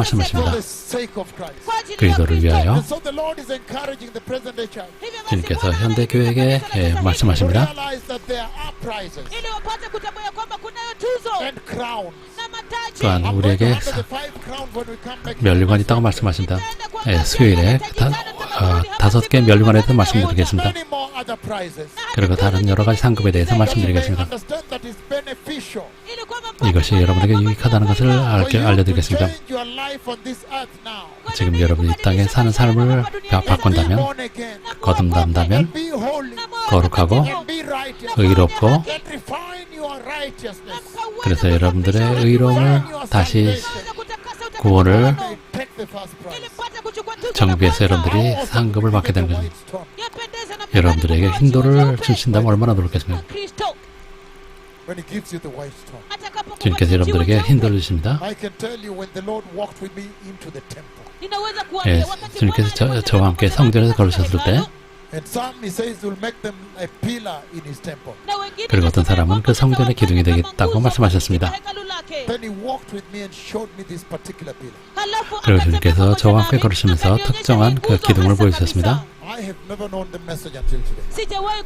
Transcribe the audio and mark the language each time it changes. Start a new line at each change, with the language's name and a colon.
Korean: 말씀하십니다.
English: For the sake of Christ.
Swahili: kwa ajili ya
Korean: 그리스도를
Swahili: Kristo.
Korean: 위하여
English: And so the Lord is encouraging the present day church
Swahili: Hivyo basi
Korean: 주님께서
Swahili: Bwana
Korean: 현대
Swahili: anahimiza
Korean: 교회에게
Swahili: kanisa la sasa hivi
English: to
Korean: 말씀하십니다.
English: realize that there are prizes
Swahili: ili wapate kutambua ya kwamba kunayo tuzo
English: and crowns.
Swahili: na mataji.
Korean: 또한
English: I'm going to
Korean: 우리에게
English: handle the 5 crowns when we come back.
Korean: 면류관이 있다고 말씀하신다. 예, 수요일에 5개 면류관에 대해서 말씀드리겠습니다.
English: Many more other prizes.
Korean: 그리고 다른 여러 가지 상급에 대해서
English: That you may
Korean: 말씀드리겠습니다.
English: understand that is beneficial
Swahili: ili kwamba mpate
Korean: 이것이
Swahili: kuelewa
Korean: 여러분에게
Swahili: kwamba
Korean: 유익하다는 것을
English: for you to
Korean: 알려드리겠습니다.
English: change your life on this earth now.
Korean: 지금 여러분이 이 땅에 사는 삶을
English: Be
Korean: 바꾼다면,
English: born again.
Korean: 거듭난다면,
English: And be holy.
Korean: 거룩하고
English: And be righteous.
Korean: 의롭고,
English: And refine your righteousness.
Korean: 그래서 여러분들의 의로움을 다시 구원을
English: Take the first prize.
Korean: 정비해서 여러분들이 상급을 받게 되는 것입니다. 여러분들에게 흰돌을 주신다면 얼마나 좋겠습니까?
English: When he gives you the white stone.
Korean: 주님께서 여러분들에게 흰돌을 주십니다.
English: I can tell you when the Lord walked with me into the temple.
Korean: 예, 주님께서 저와 함께 성전에서 걸으셨을 때,
English: And some he says will make them a pillar in his temple.
Korean: 그리고 어떤 사람은 그 성전의 기둥이 되겠다고 말씀하셨습니다.
English: Then he walked with me and showed me this particular pillar.
Korean: 그리고 주님께서 저와 함께 걸으시면서 특정한 그 기둥을 보여주셨습니다.
English: I have never known the message until today.